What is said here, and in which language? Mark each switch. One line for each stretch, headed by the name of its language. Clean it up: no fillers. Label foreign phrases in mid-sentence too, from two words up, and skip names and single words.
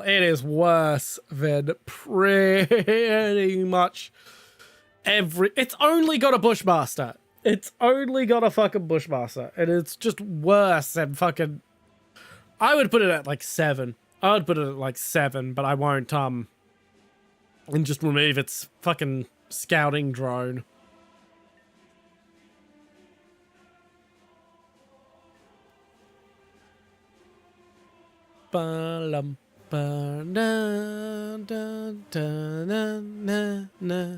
English: It is worse than pretty much every... It's only got a Bushmaster. It's only got a fucking Bushmaster. And it's just worse than fucking... I would put it at like 7. I would put it at like 7, but I won't, and just remove its fucking scouting drone. Ba-lum, ba-da-da-da-da-na-na-na.